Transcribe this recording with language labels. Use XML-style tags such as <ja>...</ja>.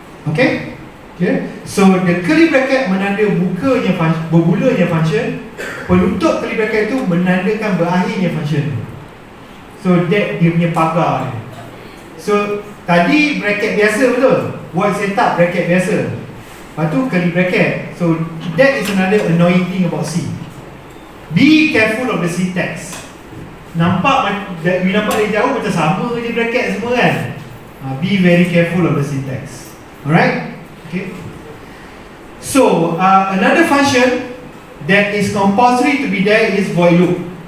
<ms>Okay? Okay? So the curly bracket menanda bukanya bermulanya function, penutup curly bracket itu menandakan berakhirnya function. So that dia punya pagar dia. So tadi bracket biasa betul, void setup bracket biasa, lepas tu curly bracket.</ms> <en>So that is another annoying thing about C. Be careful of the syntax.</en> <ms>Nampak dari jauh macam sama je bracket semua kan.</ms> <en>Be very careful of the syntax. Alright? Okay. So another function that is compulsory to be there is void loop.</en>